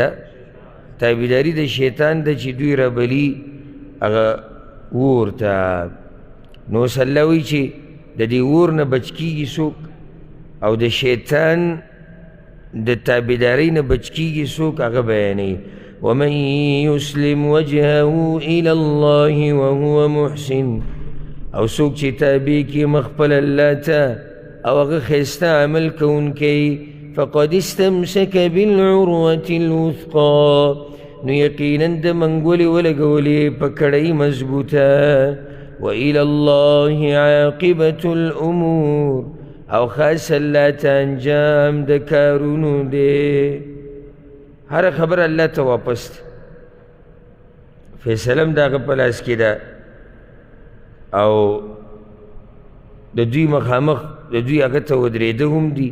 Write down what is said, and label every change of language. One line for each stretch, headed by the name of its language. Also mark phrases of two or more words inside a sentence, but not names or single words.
Pashto: تابعداري د شیطان ده چې دوی رابلي هغه اور ته. نو اوس الله وایي چې د دې اور نه بچ کېږي څوک، او د شیطان د تابعدارۍ نه بچ کېږي څوک، هغه بیانوي.
Arabic: ومن یسلم وجهه إلى الله وهو محسن،
Pashto: او څوک چې تابع کړي مخ خپل الله ته او هغه ښایسته عمل کوونکی،
Arabic: فقد استمسک بالعروة الوثقى،
Pashto: نو یقینا د منګولې ولګولې په کړۍ مضبوطه.
Arabic: وإلى الله عاقبة الأمور،
Pashto: او خاص الله ته انجام د کارونو دی. هر خبر الله ته واپس دی، فیصله هم د هغه په لاس کې ده، او د دوی مخامخ د دوی هغه ته ودرېده هم دي.